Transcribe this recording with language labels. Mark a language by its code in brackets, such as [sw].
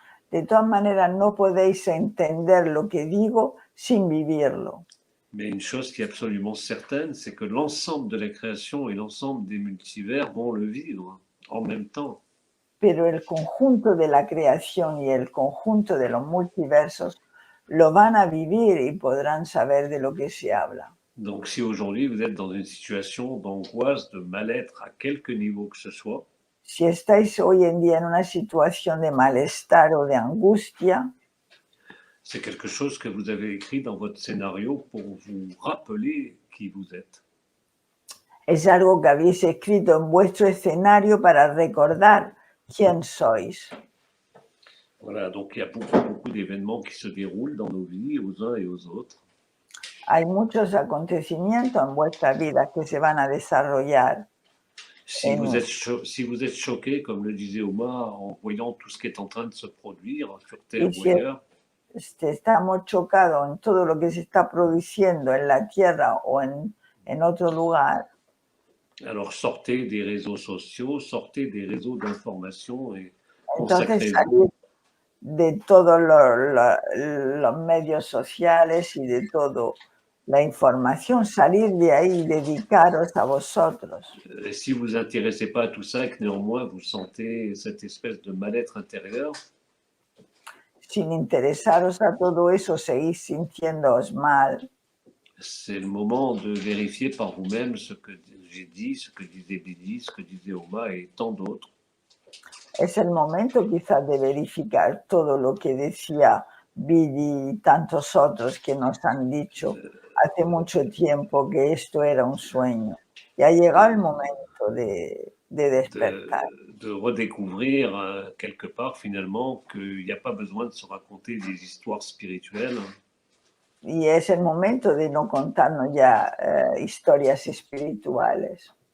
[es] De todas maneras, no podéis entender lo que digo sin vivirlo. [fr] Mais une chose qui est absolument certaine, c'est que l'ensemble de la création et l'ensemble des multivers vont le vivre en même temps. [es] Pero el conjunto de la creación y el conjunto de los multiversos lo van a vivir y podrán saber de lo que se habla. [fr] Donc si aujourd'hui vous êtes dans une situation d'angoisse, de mal-être à quelque niveau que ce soit, [es] Si estáis hoy en día en una situación de malestar o de angustia, [fr] c'est quelque chose que vous avez écrit dans votre scénario pour vous rappeler qui vous êtes. [es] es algo que habéis escrito en vuestro escenario para recordar quién sois. [fr] Voilà, donc il y a beaucoup d'événements qui se déroulent dans nos vies, aux uns et aux autres. [es] Hay muchos acontecimientos en vuestra vida que se van a desarrollar. [fr] Si vous êtes choqué, comme le disait Omar, en voyant tout ce qui est en train de se produire sur Terre [es] Y [fr] ou si ailleurs, [es] estamos chocados en todo lo que se está produciendo en la Tierra o en otro lugar, [fr] alors sortez des réseaux sociaux, sortez des réseaux d'information et [es] entonces [fr] consacrez-vous [es] salir de todos los medios sociales y de toda la información, salir de ahí y dedicaros a vosotros. [fr] Et si vous vous intéressez pas à tout ça et que néanmoins vous sentez cette espèce de mal-être intérieur, [es] Sin interesaros a todo eso, seguís sintiéndoos mal. [fr] c'est le moment de vérifier par vous-même ce que j'ai dit, ce que disait Bidi, ce que disait Oma et tant d'autres. [es] Es el momento quizás de verificar todo lo que decía Billy y tantos otros que nos han dicho hace mucho tiempo que esto era un sueño. Y ha llegado el momento de despertar. [fr] De redécouvrir quelque part finalement qu'il n'y a pas besoin de se raconter des histoires spirituelles [es] Y es el momento de no contarnos ya historias espirituales.